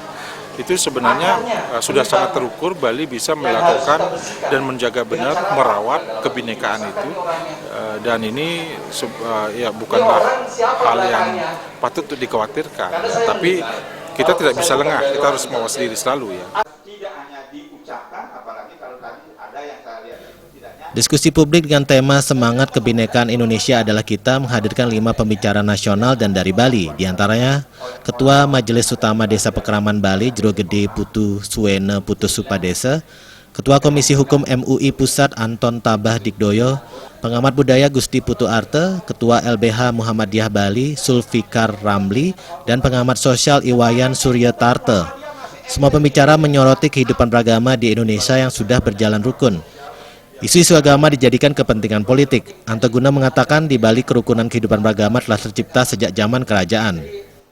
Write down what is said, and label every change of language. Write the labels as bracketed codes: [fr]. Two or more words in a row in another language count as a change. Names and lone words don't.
[id] Itu sebenarnya sudah sangat terukur Bali bisa melakukan dan menjaga benar, merawat kebinekaan itu, dan ini ya bukanlah hal yang patut untuk dikhawatirkan, tapi kita tidak bisa lengah, kita harus mawas diri selalu ya. Diskusi publik dengan tema Semangat Kebinekaan Indonesia adalah kita menghadirkan 5 pembicara nasional dan dari Bali, diantaranya Ketua Majelis Utama Desa Pekraman Bali Jero Gede Putu Suwene Putu Supadesa, Ketua Komisi Hukum MUI Pusat Anton Tabah Dikdoyo, Pengamat Budaya Gusti Putu Arte, Ketua LBH Muhammadiyah Bali Sulfikar Ramli, dan Pengamat Sosial Iwayan Surya Tarte. Semua pembicara menyoroti kehidupan beragama di Indonesia yang sudah berjalan rukun. Isu-isu agama dijadikan kepentingan politik. Anteguna mengatakan di balik kerukunan kehidupan beragama telah tercipta sejak zaman kerajaan.